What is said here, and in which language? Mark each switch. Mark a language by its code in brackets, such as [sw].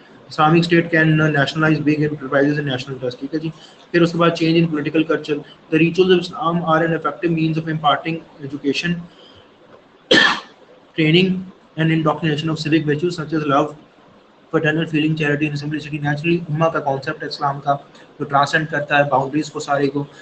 [en] Islamic state can nationalise big enterprises and national trust. [ur] ٹھیک ہے جی. پھر اس کے بعد change in political culture. [en] The rituals of Islam are an effective means of imparting education, training and indoctrination of civic virtues such as love, fraternal feeling, charity and simplicity. [ur] Naturally امہ کا concept ہے اسلام کا جو transcend کرتا ہے boundaries کو سارے کو.